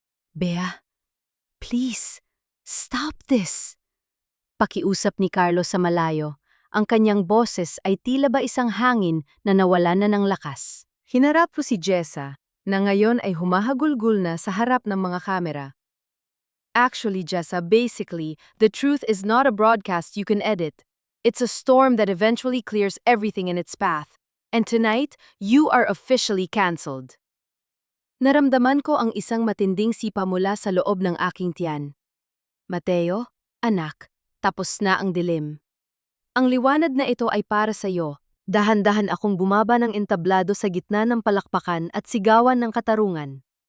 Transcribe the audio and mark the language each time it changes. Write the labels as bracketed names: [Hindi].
[English] Bea, please, stop this. [Filipino] Pakiusap ni Carlo sa malayo. Ang kanyang boses ay tila ba isang hangin na nawala na ng lakas. Hinarap ko si Jessa, na ngayon ay humahagulgul na sa harap ng mga kamera. [English] Actually, Jessa, basically, the truth is not a broadcast you can edit. It's a storm that eventually clears everything in its path. And tonight, you are officially cancelled. [Filipino] Naramdaman ko ang isang matinding sipa mula sa loob ng aking tiyan. Mateo, anak, tapos na ang dilim. Ang liwanag na ito ay para sa iyo. Dahan-dahan akong bumaba ng entablado sa gitna ng palakpakan at sigawan ng katarungan.